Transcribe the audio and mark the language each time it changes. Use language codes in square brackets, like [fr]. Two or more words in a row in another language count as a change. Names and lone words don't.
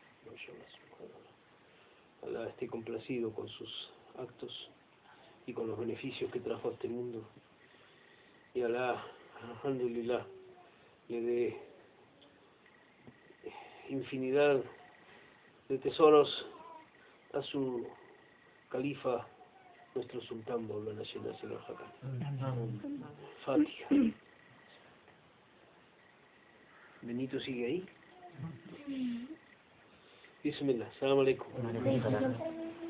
[es] Alá esté complacido con sus actos y con los beneficios que trajo a este mundo. Y Alá, alhamdulillah, le dé infinidad de tesoros a su califa, nuestro sultán Maulana Shenasin al-Hakani. Fatiha. Benito sigue ahí. [ar] بسم الله. السلام عليكم.